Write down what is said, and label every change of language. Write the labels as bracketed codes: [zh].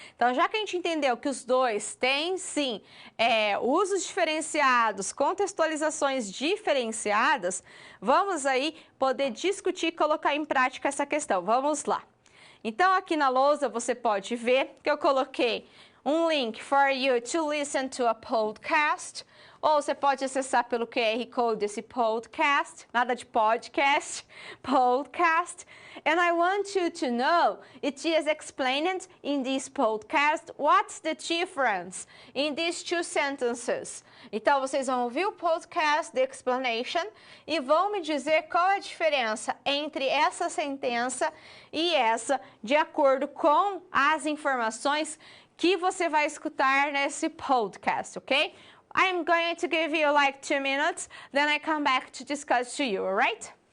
[pt] Então, já que a gente entendeu que os dois têm, sim, usos diferenciados, contextualizações diferenciadas, vamos aí poder discutir e colocar em prática essa questão. Vamos lá. Então, aqui na lousa, você pode ver que eu coloquei um link [en] for you to listen to a podcast. [pt] Ou você pode acessar pelo QR Code desse podcast, nada de podcast, podcast. [en] And I want you to know, it is explained in this podcast, what's the difference in these two sentences. [pt] Então, vocês vão ouvir o podcast, [en] the explanation, [pt] e vão me dizer qual é a diferença entre essa sentença e essa, de acordo com as informações que você vai escutar nesse podcast, ok? [en] I'm going to give you like 2 minutes, then I come back to discuss to you, all right?